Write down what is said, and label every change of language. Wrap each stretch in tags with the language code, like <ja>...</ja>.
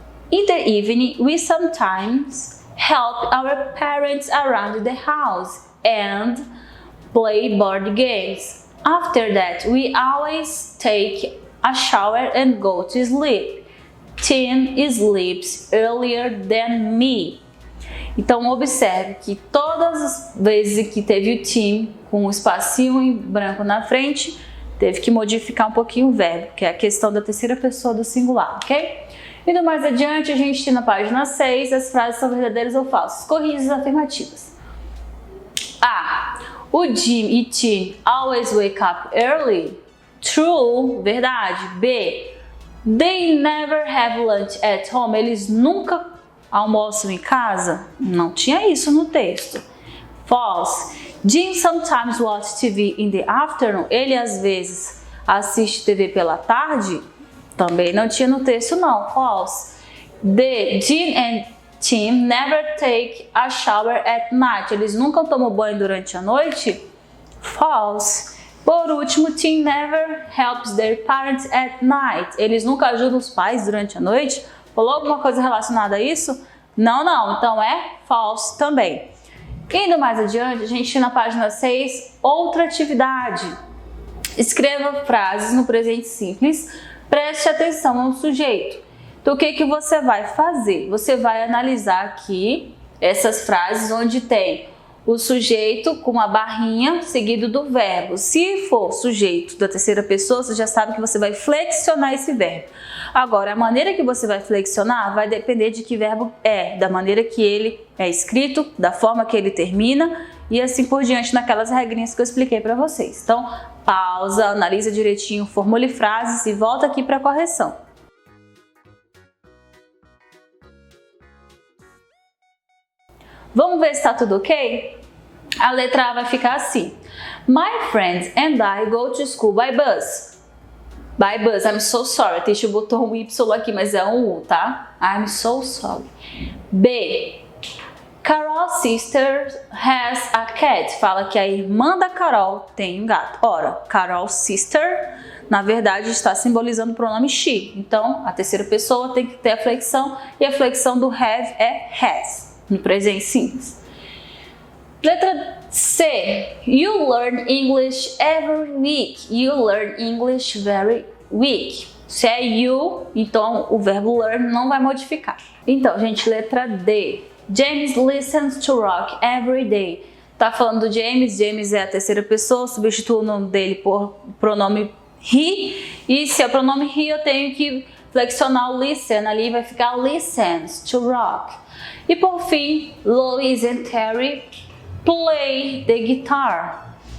<en>In the evening, we sometimes help our parents around the house and play board games. After that, we always take a shower and go to sleep. Tim sleeps earlier than me.</en> <pt>Então observe que todas as vezes que teve o Tim com um espacinho em branco na frente, teve que modificar um pouquinho o verbo, que é a questão da terceira pessoa do singular, ok? Indo mais adiante, a gente tem na página 6, as frases são verdadeiras ou falsas. Corrija as afirmativas. A.</pt> <en>O Jim e Tim always wake up early. True,</en> <pt>verdade.</pt> <en>B. They never have lunch at home.</en> <pt>Eles nunca almoçam em casa? Não tinha isso no texto.</pt> <en>False. Jim sometimes watch TV in the afternoon.</en> <pt>Ele às vezes assiste TV pela tarde? Também não tinha no texto não.</pt> <en>False. D. Jim and Tim never take a shower at night.</en> <pt>Eles nunca tomam banho durante a noite?</pt> <en>False.</en> <pt>Por último,</pt> <en>Tim never helps their parents at night.</en> <pt>Eles nunca ajudam os pais durante a noite? Falou alguma coisa relacionada a isso? Não, não. Então é false também. Indo mais adiante, a gente tem na página 6 outra atividade. Escreva frases no presente simples. Preste atenção ao sujeito. Então, o que você vai fazer? Você vai analisar aqui essas frases onde tem o sujeito com uma barrinha seguido do verbo. Se for sujeito da terceira pessoa, você já sabe que você vai flexionar esse verbo. Agora, a maneira que você vai flexionar vai depender de que verbo é, da maneira que ele é escrito, da forma que ele termina e assim por diante naquelas regrinhas que eu expliquei para vocês. Então, pausa, analisa direitinho, formule frases e volta aqui para a correção. Vamos ver se está tudo ok? A letra A vai ficar assim.</pt> <en>My friends and I go to school by bus. By bus, I'm so sorry.</en> <pt>A teacher botou um Y aqui, mas é um U, tá?</pt> <en>I'm so sorry.</en> <pt>B.</pt> <en>Carol's sister has a cat.</en> <pt>Fala que a irmã da Carol tem um gato. Ora, Carol's sister, na verdade, está simbolizando o pronome she. Então, a terceira pessoa tem que ter a flexão e a flexão do have é has, no presente simples. Letra C.</pt> <en>You learn English every week. You learn English very week.</en> <pt>Se é you, então o verbo learn não vai modificar. Então, gente, letra D.</pt> <en>James listens to rock every day.</en> <pt>Tá falando do James. James é a terceira pessoa. Substitua o nome dele por pronome he. E se é o pronome he, eu tenho que flexionar o listen. Ali vai ficar</pt> <en>listens to rock.</en> <pt>E por fim,</pt> <en>Lois and Terry play the guitar.</en>